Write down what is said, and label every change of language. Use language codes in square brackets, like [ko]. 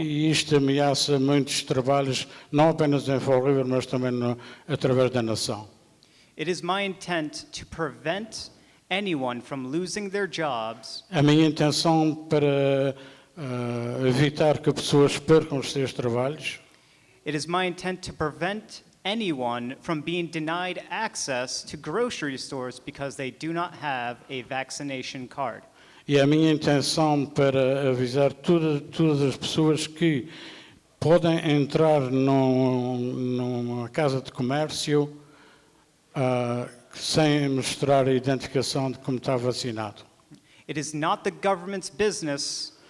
[pt] E isto ameaça muitos trabalhos, não apenas em Fall River, mas também através da nação. [en] It is my intent to prevent anyone from losing their jobs [pt] A minha intenção para evitar que pessoas percam os seus trabalhos, [en] It is my intent to prevent anyone from being denied access to grocery stores because they do not have a vaccination card. [pt] e a minha intenção para avisar todas as pessoas que podem entrar numa casa de comércio sem mostrar a identificação de como está vacinado. [en] It is not the government's business